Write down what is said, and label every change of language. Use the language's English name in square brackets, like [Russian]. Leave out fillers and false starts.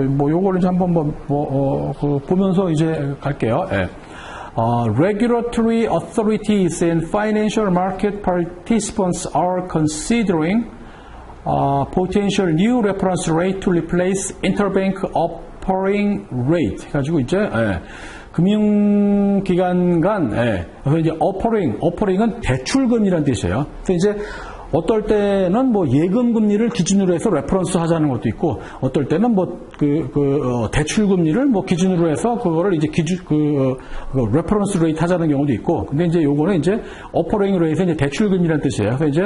[Korean] 뭐 요거를 이제 한번 보면서 이제 갈게요. 예. [English] Regulatory authorities and financial market participants are considering potential new reference rate to replace interbank offering rate. [Korean] 해가지고 이제 금융기관 간 그래서 이제 offering은 대출금리라는 뜻이에요. 그래서 이제 어떨 때는 뭐 예금 금리를 기준으로 해서 레퍼런스 하자는 것도 있고, 어떨 때는 뭐 대출 금리를 뭐 기준으로 해서 그거를 이제 레퍼런스 레이트 하자는 경우도 있고, 근데 이제 요거는 이제 오퍼링으로 해서 이제 대출 금리라는 뜻이에요.